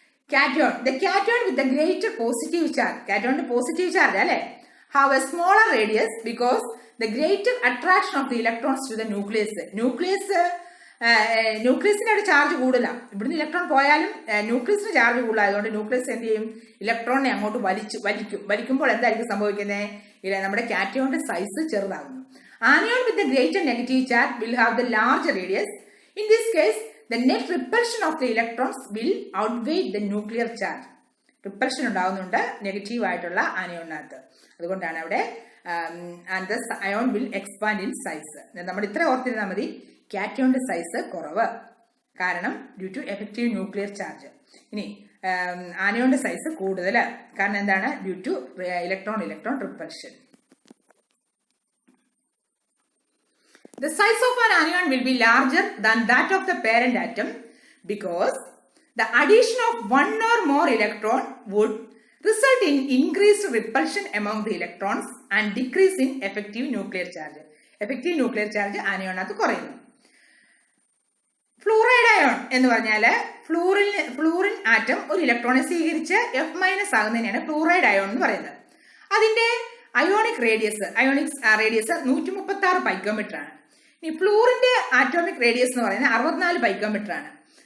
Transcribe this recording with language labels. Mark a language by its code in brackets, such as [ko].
[en] cation, the cation with the greater positive charge, [ml] കാറ്റോണിന്റെ positive charge അല്ലെ, [en] Have a smaller radius because the greater attraction of the electrons to the nucleus. [ml] ന്യൂക്ലിയസിന്റെ ഒരു charge കൂടുതലാണ്. ഇവിടുന്ന് electron പോയാലും ന്യൂക്ലിയസിന് charge കൂടുതലായതുകൊണ്ട് nucleus എന്ത് ചെയ്യും? ഇലക്ട്രോണിനെ അങ്ങോട്ട് വലിക്കുമ്പോൾ എന്തായിരിക്കും സംഭവിക്കുന്നത്? നമ്മുടെ കാറ്റോണിന്റെ size ചെറുതാകുന്നു. [en] Anion with the greater negative charge will have the larger radius. In this case, the net repulsion of the electrons will outweigh the nuclear charge. [ml] Repulsion ഉണ്ടാകുന്നുണ്ട് നെഗറ്റീവ് ആയിട്ടുള്ള ആനിയോണിനകത്ത്. അതുകൊണ്ടാണ് അവിടെ [en] and thus ion will expand in size. [ml] നമ്മൾ ഇത്ര ഓർത്തിരുന്നാൽ മതി, കാറ്റോണിന്റെ size കുറവ് കാരണം [en] Due to effective nuclear charge. [ml] ഇനി ആനിയോണിന്റെ സൈസ് കൂടുതൽ കാരണം എന്താണ്? [en] Due to electron repulsion. The size of an anion will be larger than that of the parent atom because the addition of one or more electron would result in increased repulsion among the electrons and decrease in effective nuclear charge. [ml] Effective nuclear charge ആനിയോണിനകത്ത് കുറയുന്നു. Fluoride ion എന്ന് പറഞ്ഞാല് fluorine atom ഒരു ഇലക്ട്രോണെ സ്വീകരിച്ച് F- ആകുന്നതിനാണ് fluoride ion എന്ന് പറയുന്നത്. അതിന്റെ ionic radius 136 picometre ആണ്. ഈ ഫ്ലൂറിന്റെ ആറ്റോമിക് റേഡിയസ് എന്ന് പറയുന്നത് 64 പൈക്കോമീറ്റർ ആണ്.